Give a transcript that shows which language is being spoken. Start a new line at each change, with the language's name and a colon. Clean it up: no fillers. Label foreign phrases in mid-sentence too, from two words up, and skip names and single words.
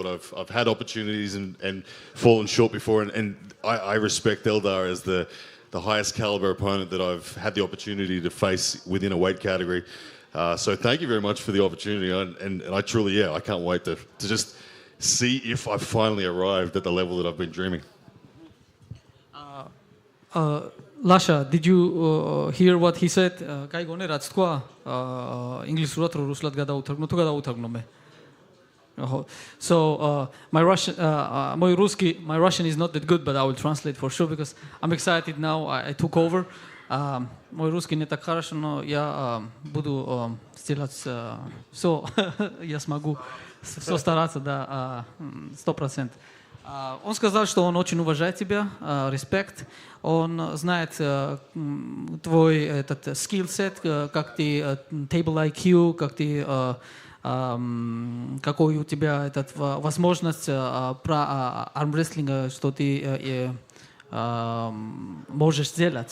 English: I've had opportunities and fallen short before, and I respect Eldar as the highest caliber opponent that I've had the opportunity to face within a weight category. So thank you very much for the opportunity, and I truly, I can't wait to just see if I've finally arrived at the level that I've been dreaming. Lasha, did you hear what he said?
Georgian: Кай გონე რაც თქვა ინგლისურად რო რუსულად გადაუთარგმნო თუ გადაუთარგმნო მე?
English: So my Russian is not that good, but I will translate for sure because I'm excited now. I took over.
Russian: Мой русский не так хорошо, но я буду сделать все, я смогу все стараться, да, 100%. Он сказал, что он очень уважает тебя, респект. Он знает твой этот skillset, как ты
English: table IQ,
Russian: как ты какой у тебя этот возможность про армрестлинга, что ты можешь сделать.